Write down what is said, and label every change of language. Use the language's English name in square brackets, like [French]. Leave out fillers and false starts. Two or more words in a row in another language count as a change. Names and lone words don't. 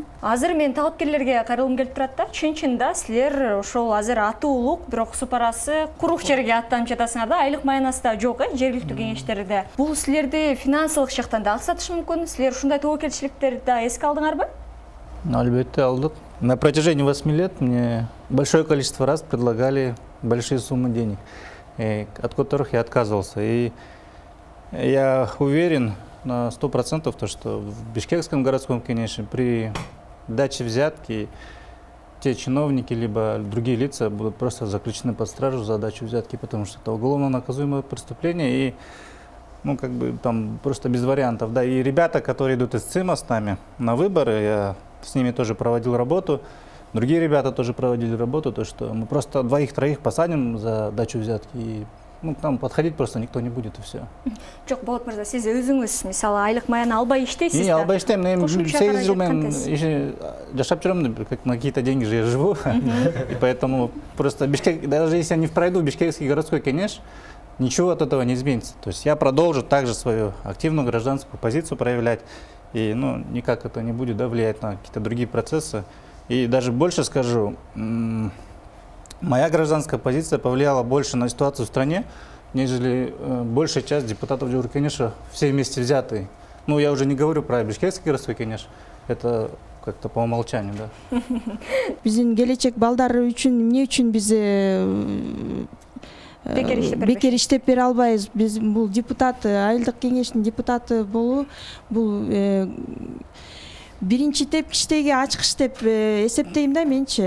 [Kyrgyz] Азыр мен талапкерлерге кайрылгым келип турат да. Чын-чында силер ошол азыр аты улук, бирок супарасы курук жерге аттанып жатасыңар да. Айлык маянасы да жок, жергиликтүү кеңештерде. Бул силерди финансылык жактан да аксатышы мүмкүн. Силер ушундай тобокелчиликтерди да эске алдыңарбы? Албетте алдык. [Russian] На протяжении 8 лет мне большое количество раз предлагали большие суммы денег, от которых я отказывался. И я уверен на 100%, то, что в Бишкекском городском кеңеше при даче взятки те чиновники либо другие лица будут просто заключены под стражу за дачу взятки, потому что это уголовно наказуемое преступление и там просто без вариантов. Да, и ребята, которые идут из ЦИМа с нами на выборы, я с ними тоже проводил работу, другие ребята тоже проводили работу, то что мы просто 2-3 посадим за дачу взятки и там подходить просто никто не будет и все. [Kyrgyz] Жок, Болот мырза, сиз өзүңүз мисалы айлык маяны албай иштейсиз да? Албай иштейм, 8 жыл мен жашап жүрөм, [Russian] как на какие-то деньги же я живу, и поэтому просто Бишкек, даже если я не пройду Бишкекский городской кеңеш, ничего от этого не изменится. То есть я продолжу также свою активную гражданскую позицию проявлять, и никак это не будет влиять на какие-то другие процессы. И даже больше скажу, моя гражданская позиция повлияла больше на ситуацию в стране, нежели большая часть депутатов Жогорку кеңеша все вместе взятые. Ну, я уже не говорю про Бишкекский городской кеңеш. Это как-то по умолчанию, да. [Kyrgyz] Биздин келечек балдары үчүн эмне үчүн биз бекер иштеп бере албайбыз? Биз бул депутат, айылдык кеңештин депутаты болуу бул биринчи тепкичтеги ачкыч деп эсептейм да менчи.